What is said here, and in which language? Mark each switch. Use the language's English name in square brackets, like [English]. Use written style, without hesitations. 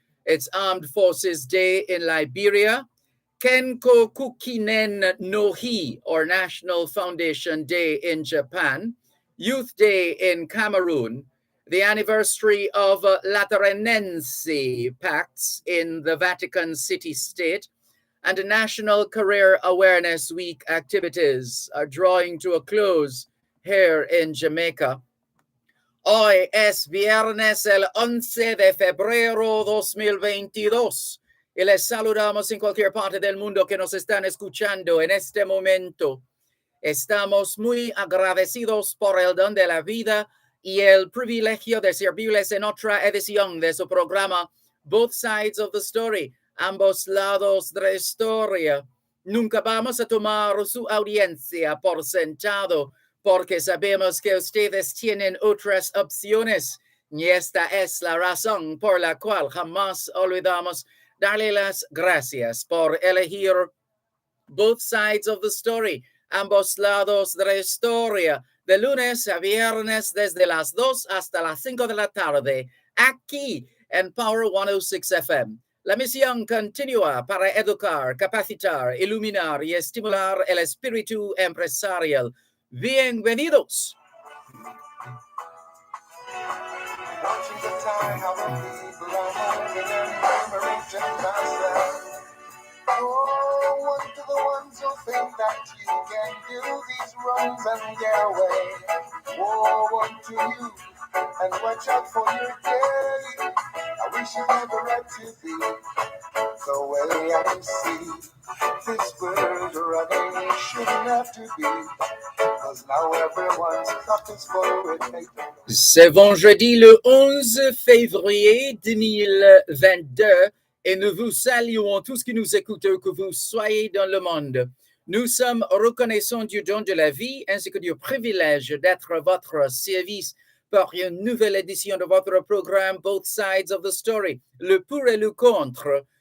[English] It's Armed Forces Day in Liberia, Kenko Kukinen no Hi, or National Foundation Day in Japan, Youth Day in Cameroon, the anniversary of Lateranense Pacts in the Vatican City State, and National Career Awareness Week activities are drawing to a close here in Jamaica. [Spanish] Hoy es viernes el 11 de febrero 2022 y les saludamos en cualquier parte del mundo que nos están escuchando en este momento. Estamos muy agradecidos por el don de la vida y el privilegio de servirles en otra edición de su programa Both Sides of the Story, ambos lados de la historia. Nunca vamos a tomar su audiencia por sentado, porque sabemos que ustedes tienen otras opciones. Y esta es la razón por la cual jamás olvidamos darle las gracias por elegir Both Sides of the Story, ambos lados de la historia, de lunes a viernes desde las 2 hasta las 5 de la tarde, aquí en Power 106 FM. La misión continúa para educar, capacitar, iluminar y estimular el espíritu empresarial. Bienvenidos. [English] Watching the time, how the people are moving and murmuring to myself. Oh, unto the ones who think that you can do these wrongs and get away. Woe unto you, and watch out for your day. I wish it never had to be the way I see this world running. It shouldn't have to be, 'cause now everyone's cup is full with hate. [French] C'est vendredi le 11 février 2022 et nous vous saluons tous qui nous écoutent, que vous soyez dans le monde. Nous sommes reconnaissants du don de la vie ainsi que du privilège d'être à votre service pour une nouvelle édition de votre programme Both Sides of the Story, le pour et le contre.